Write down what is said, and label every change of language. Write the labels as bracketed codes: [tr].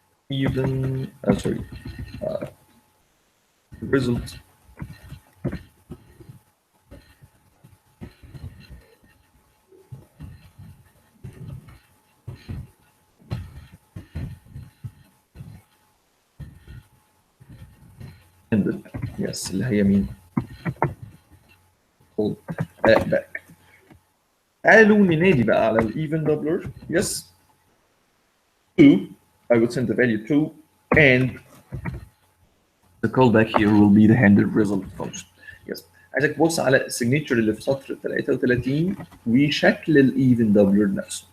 [en] Even, sorry, result ended. Yes, [ar] اللي هي مين؟ [en] call back. [ar] قالوا ننادي بقى على الايفن doubler. [en] Yes. 2. I would send the value 2, and the callback here will be the handled result function. Yes. [ar] عايزك تبص على السيجنتشر اللي في سطر 33 وشكل الايفن دبلر نفسه.